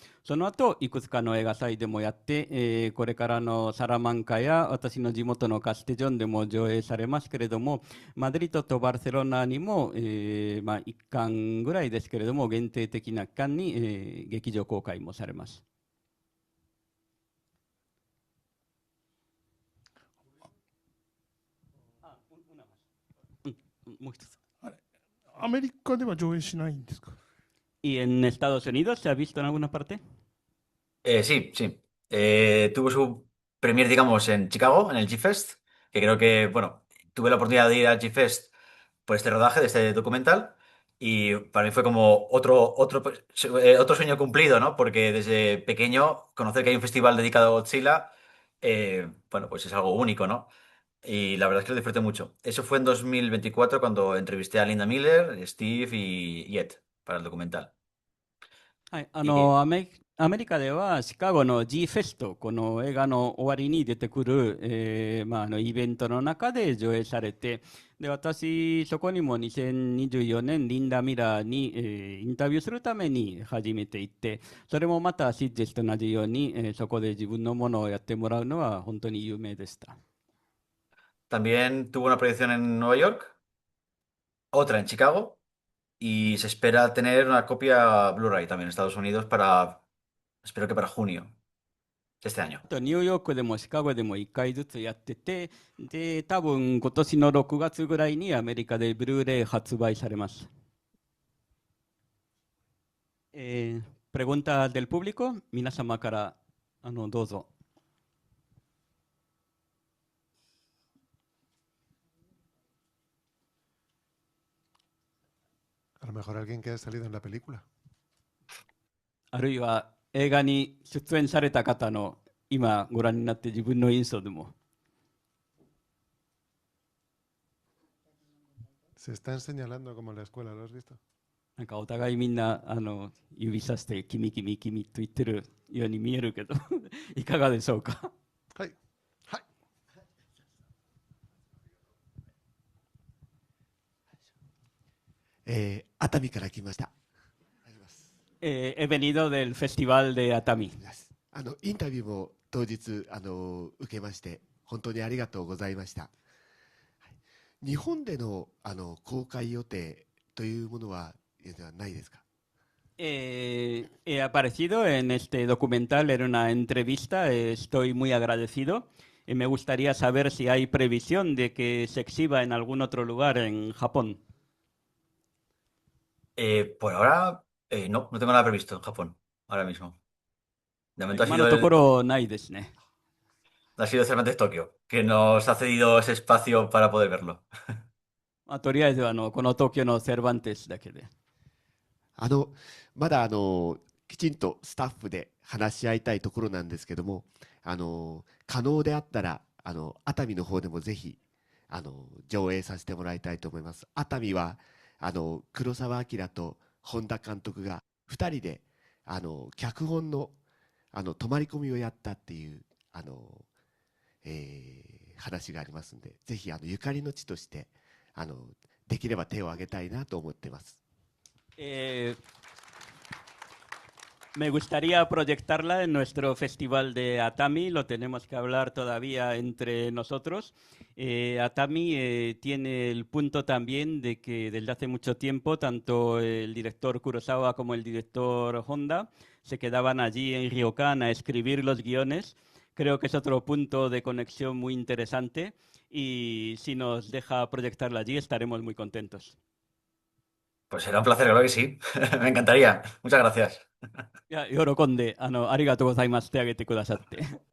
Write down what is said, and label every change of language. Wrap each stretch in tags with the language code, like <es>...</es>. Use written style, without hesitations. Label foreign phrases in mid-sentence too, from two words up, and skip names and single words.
<ja>その後、いくつかの映画祭でもやって、これからのサラマンカや私の地元のカステジョンでも上映されますけれども、マドリードとバルセロナにも、1巻ぐらいですけれども、限定的な期間に、劇場公開もされます。もう一つ。あれ、アメリカでは上映しないんですか？</ja> <es>¿Y en Estados Unidos se ha visto en alguna parte? Sí, sí. Tuvo su premier, digamos, en Chicago, en el G-Fest, que creo que, bueno, tuve la oportunidad de ir al G-Fest por este rodaje de este documental y para mí fue como otro sueño cumplido, ¿no? Porque desde pequeño conocer que hay un festival dedicado a Godzilla, bueno, pues es algo único, ¿no? Y la verdad es que lo disfruté mucho. Eso fue en 2024 cuando entrevisté a Linda Miller, Steve y Ed para el documental.</es> <ja>はい、</ja> <es>Y</es> <ja>アメリカではシカゴの G フェスト、この映画の終わりに出てくる、イベントの中で上映されて、で私、そこにも2024年、リンダ・ミラーに、インタビューするために初めて行って、それもまたシッジェスと同じように、そこで自分のものをやってもらうのは本当に有名でした。</ja> <es>también tuvo una proyección en Nueva York, otra en Chicago y se espera tener una copia Blu-ray también en Estados Unidos espero que para junio de este año.</es> <ja>あとニューヨークでもシカゴでも1回ずつやってて、で、多分今年の6月ぐらいにアメリカでブルーレイ発売されます。</ja> <es>Preguntas del público,</es> <ja>皆様からどうぞ。</ja> <es>A lo mejor alguien que ha salido en la película.</es> <ja>あるいは映画に出演された方の今ご覧になって自分の印象でも。</ja> <es>Se están señalando como en la escuela, ¿lo has visto?</es> <ja>なんかお互いみんな指さして君君君と言ってるように見えるけどいかがでしょうか。はい。はい。熱海から来ました。</ja> <es>He venido del Festival de Atami.</es> <ja>インタビューも当日受けまして本当にありがとうございました。日本での公開予定というものはないですか</ja> <es>？He aparecido en este documental en una entrevista, estoy muy agradecido. Me gustaría saber si hay previsión de que se exhiba en algún otro lugar en Japón. Por ahora, no tengo nada previsto en Japón, ahora mismo. De momento</es> <ja>今のところないですね。</ja> <es>ha sido Cervantes Tokio, que nos ha cedido ese espacio para poder verlo.</es> <ja>とりあえずこの東京のセルバンテスだけで。まだきちんとスタッフで話し合いたいところなんですけども、可能であったら熱海の方でもぜひ上映させてもらいたいと思います。熱海は黒澤明と本田監督が2人で脚本の泊まり込みをやったっていう話がありますんで、ぜひゆかりの地としてできれば手を挙げたいなと思ってます。</ja> <es>Me gustaría proyectarla en nuestro festival de Atami, lo tenemos que hablar todavía entre nosotros. Atami tiene el punto también de que desde hace mucho tiempo tanto el director Kurosawa como el director Honda se quedaban allí en Ryokan a escribir los guiones. Creo que es otro punto de conexión muy interesante y si nos deja proyectarla allí estaremos muy contentos. Pues será un placer, claro que sí. Me encantaría. Muchas gracias.</es> <ja>いや、喜んでありがとうございますってあげてくださって。</ja>